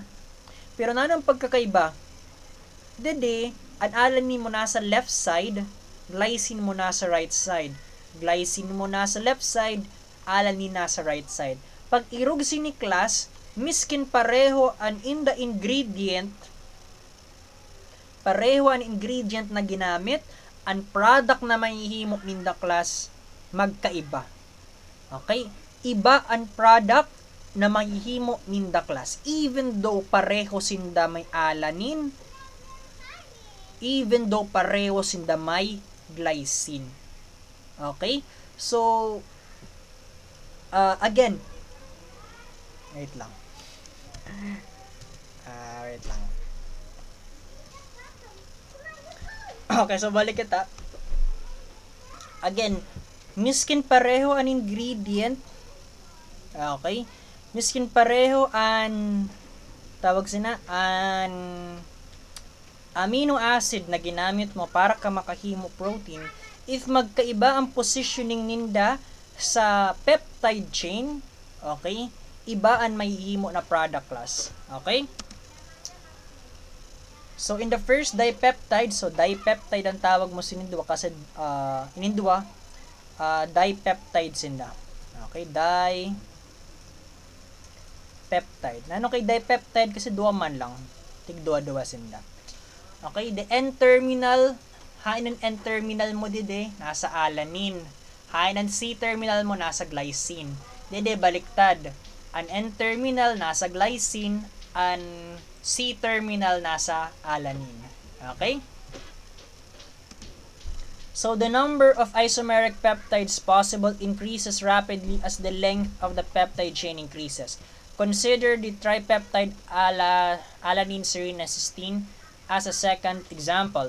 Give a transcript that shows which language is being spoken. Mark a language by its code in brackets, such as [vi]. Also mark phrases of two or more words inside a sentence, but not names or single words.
[bik] Pero nanang pagkakaiba, dede, ang alanine mo nasa [en] left side, [bik] glycine mo nasa [en] right side. [bik] Glycine mo nasa [en] left side, [bik] alanine nasa [en] right side. [bik] Pag irog ni class, miskin pareho ang ingredient na ginamit, ang product na mahihimo ninda class, magkaiba. [en] Okay? [bik] Iba ang product na mahihimo ninda class. [en] Even though [bik] pareho sinda may alanine, [en] even though [bik] pareho sinda may glycine. [en] Okay? So, again, wait lang. [bik] Okay, so balik kita. Again, miskin pareho ang ingredient. Okay? Miskin pareho ang [en] amino acid [bik] na ginamit mo para ka makahimo protein, if magkaiba ang positioning ninda sa [en] peptide chain, [bik] okay, iba ang mahihimo na product class. Okay? So, [en] in the first dipeptide, [bik] so dipeptide ang tawag mo sinindwa kasi dipeptide sinda. [en] Okay, dipeptide. [bik] Ano kay dipeptide kasi duwa man lang. Tig-duwa sinda. Okay, [en] the N-terminal, [bik] hain ang N-terminal mo dide, nasa alanine. Hain ang C-terminal mo, nasa glycine. Dide, baliktad. Ang N-terminal, nasa glycine. Ang C-terminal, nasa alanine. [en] Okay? So, the number of isomeric peptides possible increases rapidly as the length of the peptide chain increases. Consider the tripeptide alanine serine cysteine as a second example.